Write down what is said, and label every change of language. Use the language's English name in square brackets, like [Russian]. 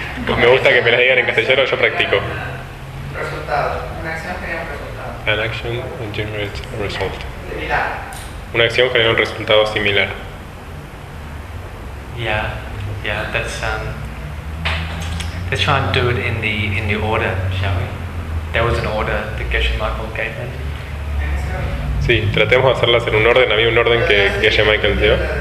[Spanish] Pues me gusta que me las digan en castellano, yo practico. Resultado. Una acción genera un resultado. [English] An action generates a result. Similar. [Spanish] Una acción genera un resultado similar. [English] Yeah, that's let's try and do it in the order, shall we? There was an order that Geshe Michael gave them. [Spanish] Sí, tratemos de hacerlas en un orden. Había un orden que Geshe Michael dio.